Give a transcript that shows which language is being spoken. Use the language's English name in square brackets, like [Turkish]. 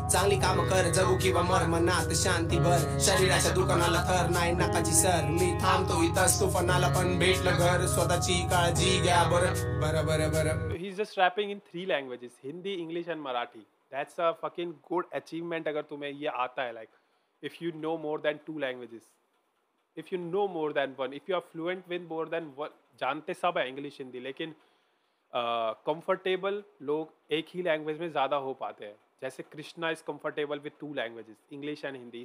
[Marathi] चांगली काम कर जगू किंवा मर मनात शांती भर शरीराच्या दुकानाला थर नाही नकाची सर मी थांबतो इथंच तुफानाला पण भेटलं घर स्वतःची काळजी घ्या बरं बरं बरं बरं. [English] He's just rapping in 3 languages, Hindi, English and Marathi. That's a fucking good achievement [Hindi] अगर तुम्हें ये आता है, [English] like if you know more than 2 languages, if you know more than 1, if you are fluent with more than 1. [Hindi] जानते सब है English Hindi, लेकिन comfortable लोग एक ही लैंग्वेज में ज़्यादा हो पाते हैं. [English] जैसे Krishna is comfortable with 2 languages, English and Hindi.